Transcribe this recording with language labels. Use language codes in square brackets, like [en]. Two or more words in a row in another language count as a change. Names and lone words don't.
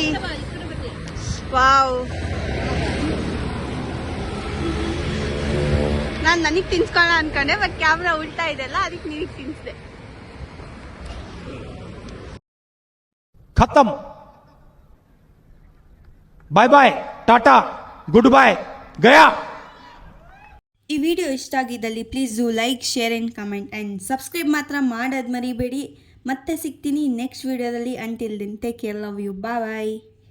[kn] ವಾವ್, ನಾನು ನನಗೆ ತಿನ್ಸ್ಕೊಳ್ಳ ಅನ್ಕೊಂಡೆ, ಬಟ್ ಕ್ಯಾಮ್ರಾ ಉಲ್ಟಾ ಇದೆಲ್ಲ, ಅದಕ್ಕೆ ನಿನಗೆ ತಿನ್ಸಿದೆ. [en] खत्म bye bye tata good bye गया. [kn] ಈ ವಿಡಿಯೋ ಇಷ್ಟ ಆಗಿದ್ದಲ್ಲಿ [en] please do like, share and comment and subscribe [kn] ಮಾತ್ರ ಮಾಡೋದು ಮರಿಬೇಡಿ. ಮತ್ತೆ ಸಿಗ್ತೀನಿ ನೆಕ್ಸ್ಟ್ ವಿಡಿಯೋದಲ್ಲಿ. [en] until then take care, love you, bye.